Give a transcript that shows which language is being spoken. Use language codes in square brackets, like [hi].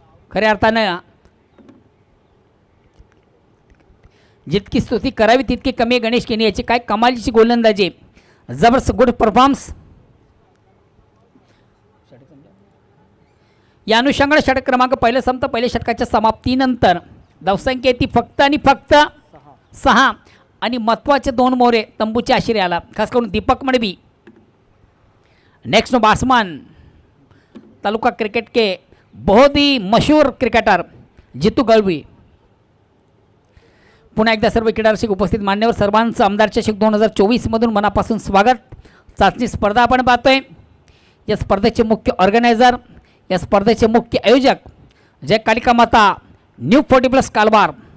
[mr] खऱ्या अर्थानं जितकी स्तुती करावी तितकी कमी आहे गणेश केनी याची. काय कमालीची गोलंदाजी, जबरदस्त गुड परफॉर्मन्स. या अनुषंगाने षटक क्रमांक पहिलं संपतं. पहिल्या षटकाच्या समाप्तीनंतर धावसंख्या ती फक्त आणि फक्त 6 आणि महत्त्वाचे 2 मोरे तंबूच्या आशिरे आला, खास करून दीपक मडवी. [hi] नेक्स्ट बाट्समैन तालुका क्रिकेट के बहुत ही मशहूर क्रिकेटर जितू गवळी. [mr] पुन्हा एकदा सर्व क्रीडारसिक उपस्थित मान्यवर सर्वांचं आमदार चषक 2024 मधून मनापासून स्वागत. चाचणी स्पर्धा आपण पाहतोय. या स्पर्धेचे मुख्य ऑर्गनायझर, या स्पर्धेचे मुख्य आयोजक जय कालिका माता न्यू 40+ कालवार.